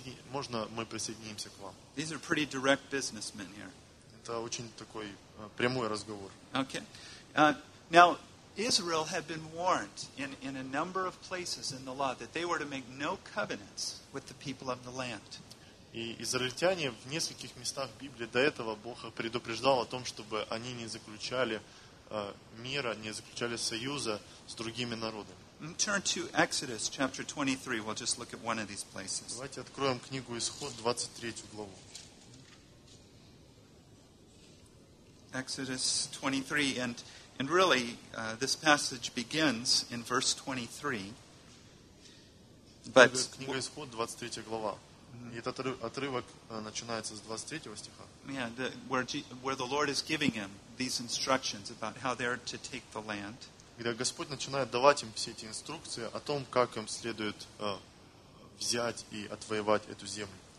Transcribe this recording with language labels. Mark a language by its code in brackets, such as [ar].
[ru] Можно мы присоединимся к вам. [en] These are pretty direct businessmen here. [ru] Это очень такой прямой разговор. [en] Okay. Now, Israel had been warned in a number of places in the law that they were to make no covenants with the people of the land. [ru] И израильтяне в нескольких местах Библии до этого Бог предупреждал о том, чтобы они не заключали мира, не заключали союза с другими народами. [en] Turn to Exodus chapter 23. We'll just look at one of these places. [ru] Давайте откроем книгу Исход, 23 главу. [en] Exodus 23, and really, this passage begins in verse 23. But [ru] книга Исход, 23 глава. И этот отрывок начинается с 23 стиха. [en] Yeah, where the Lord is giving him these instructions about how they're to take the land. [ru] Когда Господь начинает давать им все эти инструкции о том, как им следует взять и отвоевать эту землю.